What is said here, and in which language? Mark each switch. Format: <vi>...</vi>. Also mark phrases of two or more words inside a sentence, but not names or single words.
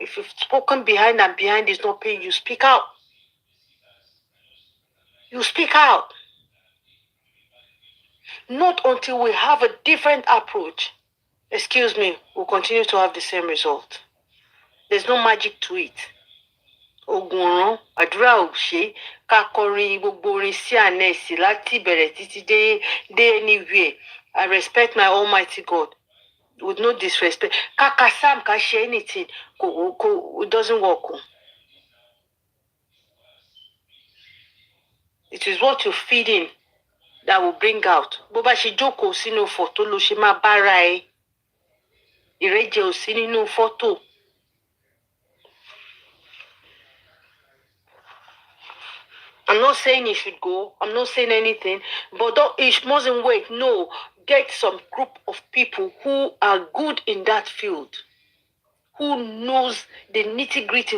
<en>If you've spoken behind and behind is not paying, you speak out. You speak out. Not until we have a different approach, excuse me, we'll continue to have the same result. There's no magic to it.</en> <yo>Ogunran, àdúrà ò ṣe, ká kọrin gbogbo orin sí ànẹ́sì láti ìbẹ̀rẹ̀ títí dé anywhere.</yo> <en>I respect my Almighty God with no disrespect.</en> <yo>Ká Sam, ká ṣe anything,</yo> <en>it doesn't work. It is what you feed in that will bring out.</en> <yo>Bó bá ṣe jókòó sínú fọ́tò ló ṣe máa bára ẹ. Ìrẹ́jẹ ò sí nínú fọ́tò.</yo> <en>I'm not saying he should go. I'm not saying anything. But it mustn't wait. No. Get some group of people who are good in that field. Who knows the nitty-gritty.</en>